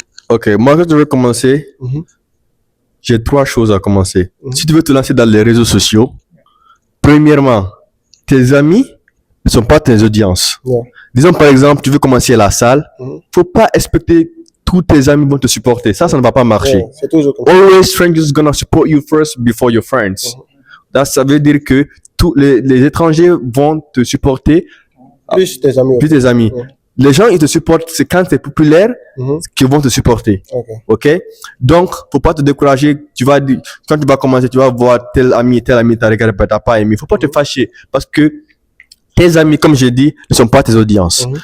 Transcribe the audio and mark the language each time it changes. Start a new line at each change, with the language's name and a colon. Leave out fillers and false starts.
French: Ok, moi, quand je veux commencer, j'ai 3 choses à commencer. Si tu veux te lancer dans les réseaux sociaux, premièrement, tes amis ne sont pas tes audiences. Disons par exemple, tu veux commencer la salle, faut pas expecter tous tes amis vont te supporter. Ça ne va pas marcher. C'est toujours comme ça.
English: Always strangers gonna support you first before your friends.
French: Ça veut dire que tous les étrangers vont te supporter Plus tes amis. plus tes amis. Les gens, ils te supportent, c'est quand tu es populaire qu'ils vont te supporter. Ok? Donc, faut pas te décourager. Quand tu vas commencer, tu vas voir tel ami, t'as regardé, t'as pas aimé. Faut pas te fâcher parce que tes amis, comme j'ai dit, ne sont pas tes audiences.